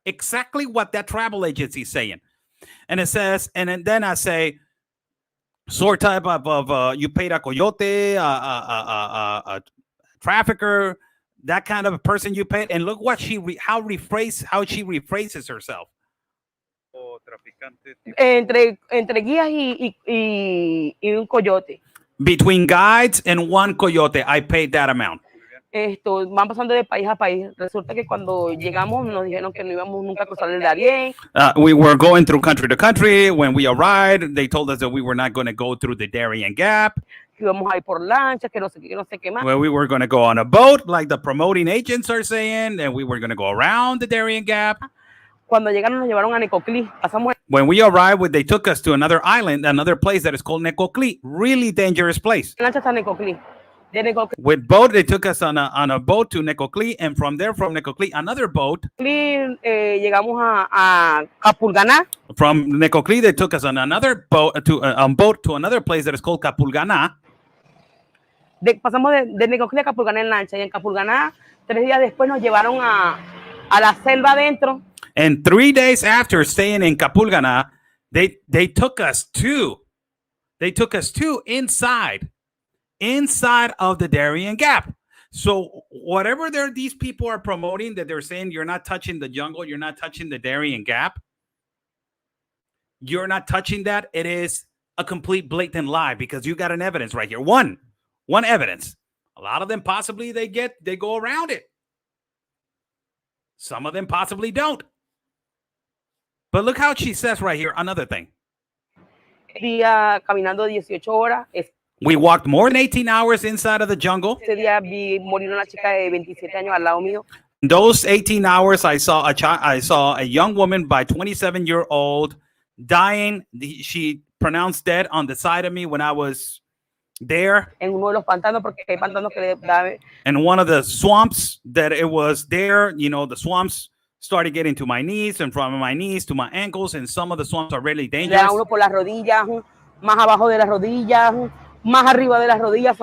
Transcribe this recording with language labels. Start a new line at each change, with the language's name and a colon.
English: Exactly what that travel agency is saying. And it says, and then I say, sort type of you paid a coyote, a trafficker, that kind of a person you paid. And look what how she rephrases herself.
Spanish: Entre guías y un coyote.
English: Between guides and one coyote, I paid that amount.
Spanish: van pasando de país a país. Resulta que cuando llegamos nos dijeron que no íbamos nunca a cruzar el Darien.
English: We were going through country to country. When we arrived, they told us that we were not going to go through the Darien Gap.
Spanish: Que íbamos a ir por lanchas, que no sé qué más.
English: Well, we were going to go on a boat, like the promoting agents are saying, and we were going to go around the Darien Gap.
Spanish: Cuando llegaron nos llevaron a Necoclí.
English: When we arrived, they took us to another island, another place that is called Necoclí. Really dangerous place.
Spanish: Lancha hasta Necoclí. De Necoclí.
English: With boat, they took us on a boat to Necoclí, and from there, from Necoclí, another boat.
Spanish: Llegamos a Capulganá.
English: From Necoclí, they took us on another boat to another place that is called Capulganá.
Spanish: Pasamos de Necoclí a Capulganá en lancha, y en Capulganá 3 días después nos llevaron a la selva adentro.
English: And 3 days after staying in Capulganá, they took us to inside of the Darien Gap. So whatever these people are promoting, that they're saying you're not touching the jungle, you're not touching the Darien Gap, you're not touching that, it is a complete blatant lie, because you got an evidence right here. One evidence. A lot of them possibly they go around it. Some of them possibly don't. But look how she says right here, another thing.
Spanish: Día caminando 18 horas.
English: We walked more than 18 hours inside of the jungle.
Spanish: Ese día vi morir una chica de 27 años al lado mío.
English: Those 18 hours, I saw a young woman by 27-year-old dying. She pronounced dead on the side of me when I was there.
Spanish: En uno de los pantanos, porque hay pantanos que le da.
English: And one of the swamps that it was there, the swamps started getting to my knees, and from my knees to my ankles, and some of the swamps are really dangerous.
Spanish: Le da uno por las rodillas, más abajo de las rodillas, más arriba de las rodillas.